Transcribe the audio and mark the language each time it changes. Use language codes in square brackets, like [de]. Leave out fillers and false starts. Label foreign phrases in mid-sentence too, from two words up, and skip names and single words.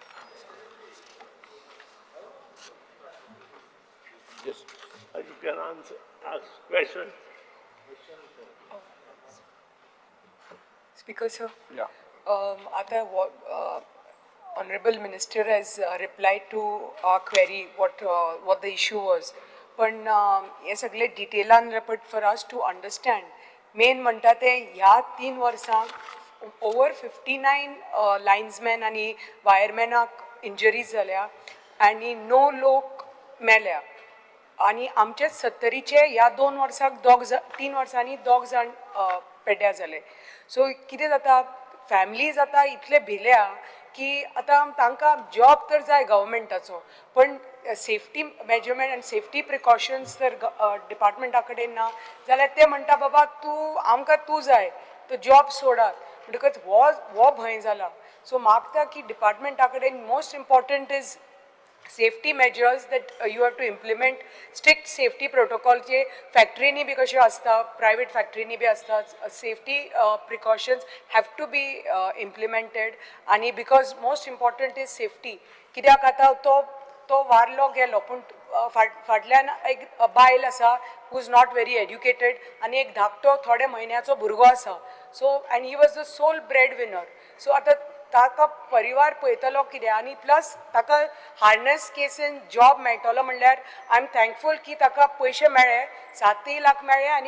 [en] Yes. You can ask question. Speaker, sir. Yeah. Honorable Minister has replied to our query what the issue was. [kok] पण हे सगळे डिटेलान [en] but for us to understand, [kok] main म्हणटा ते ह्या 3 वर्सांक [en] over 59 linesmen [kok] आणि wiremenaक injuries जाल्या आणि 9 लोक मेल्या आणि आमचे 70चे ह्या 2 वर्सांक 3 वर्सांनी 2 जाण पेड्ड्या जाले. सो कितें जाता फॅमिलीज आतां इतले भिल्या की आतां तांकां जॉब तर जाय गव्हर्मेंटाचो पण [en] safety measurement [kok] आनी [en] safety precautions [kok] जर डिपार्टमेंटा कडेन ना जाल्यार ते म्हणटा बाबा तूं आमकां तूं जाय तो जॉब सोडात म्हणटकच हो भंय जाला सो मागता की डिपार्टमेंटा कडेन [en] most important is safety measures that you have to implement strict safety protocol [kok] जे फॅक्टरीनी बी कशें आसता प्रायवेट फॅक्टरीनी बी आसता [en] safety precautions have to be implemented आणि because most important is safety [kok] कित्याक आतां तो वारलो गेलो पूण फाटल्यान एक बायल आसा [en] who is not very educated [kok] आनी एक धाकटो थोड्या म्हयन्याचो भुरगो आसा [en] so and he was the sole bread winner so [kok] आतां ताका परिवार पळयतलो कितें आनी प्लस ताका हार्नेस केसीन जॉब मेळटलो म्हणल्यार [en] I am thankful [kok] की ताका पयशे मेळ्ळे 7 लाख मेळ्ळे आनी